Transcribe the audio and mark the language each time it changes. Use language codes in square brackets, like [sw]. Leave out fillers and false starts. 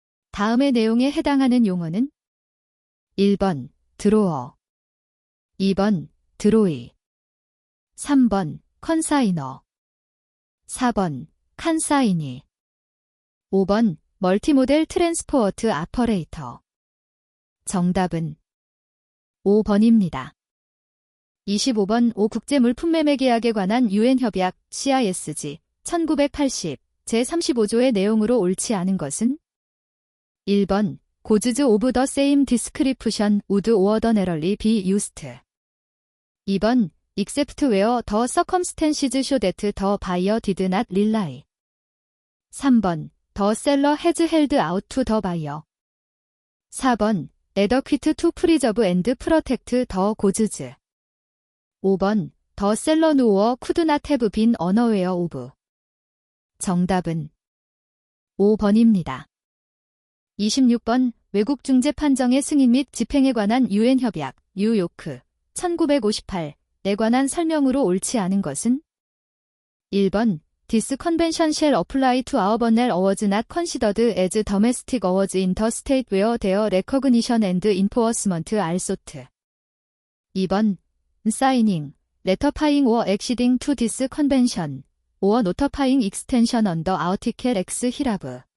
[ko] 다음의 내용에 해당하는 용어는? 1번 드로어 2번 드로이 3번 컨사이너 4번 칸사이니 5번 멀티모델 트랜스포어트 아퍼레이터 정답은 5번입니다. 25번 5국제물품매매계약에 관한 유엔협약 CISG 1980 제35조의 내용으로 옳지 않은 것은? [en] 1번 Goods of the same description would ordinarily be used. 2번 Except where the circumstances show that the buyer did not rely. 3번 The seller has held out to the buyer. 4번 Adequate to preserve and protect the goods. 5번 The seller nor could not have been unaware of. [ko] 정답은 5번입니다. 26번 외국 중재 판정의 승인 및 집행에 관한 유엔협약 뉴요크 1958에 관한 설명으로 옳지 않은 것은? [en] 1번 This convention shall apply to our banal awards not considered as domestic awards in the state where their recognition and enforcement are sought. 2번 Signing, ratifying or acceding to this convention, or notifying extension under Article X hereof.